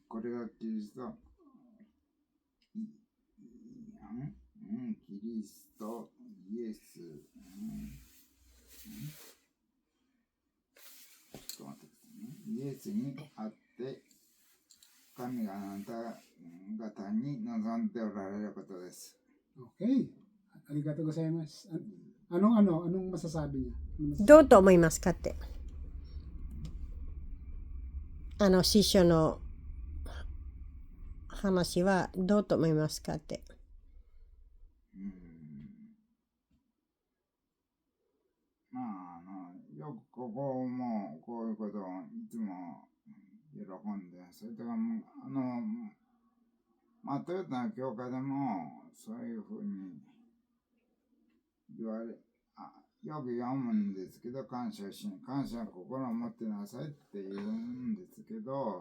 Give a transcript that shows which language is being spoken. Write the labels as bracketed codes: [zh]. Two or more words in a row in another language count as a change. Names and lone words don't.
[ja] これがキリスト、キリスト、イエス、ちょっと待ってくださいね。イエスにあって、神があなた方に望んでおられることです。 [en] Okay. [ja] ありがとうございます. [tl] Anong masasabi niya? [ja] どうと思いますかって? 師匠の話はどうと思いますかって。まあ、よくここもこういうことをいつも喜んで、それとかトヨタの教会でもそういうふうに言われ、よく読むんですけど、感謝心を持ってなさいって言うんですけど、